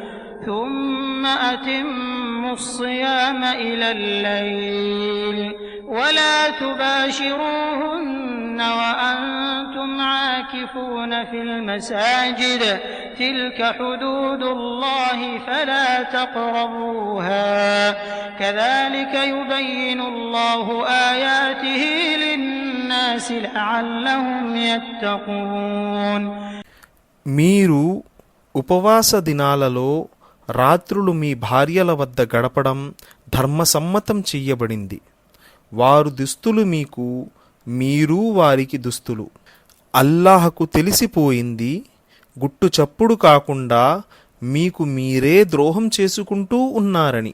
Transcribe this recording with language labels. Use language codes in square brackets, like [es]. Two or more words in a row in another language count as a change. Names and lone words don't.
[ar] ثم أتموا الصيام إلى الليل ولا تباشروهن وأنتم عاكفون في المساجد تلك حدود الله فلا تقربوها كذلك يبين الله آياته للناس لعلهم يتقون. [te] మీరు ఉపవాస దినాలలో రాత్రులు మీ భార్యల వద్ద గడపడం ధర్మసమ్మతం చెయ్యబడింది. వారు దుస్తులు మీకు, మీరు వారికి దుస్తులు. అల్లాహకు తెలిసిపోయింది గుట్టు చప్పుడు కాకుండా మీకు మీరే ద్రోహం చేసుకుంటూ ఉన్నారని.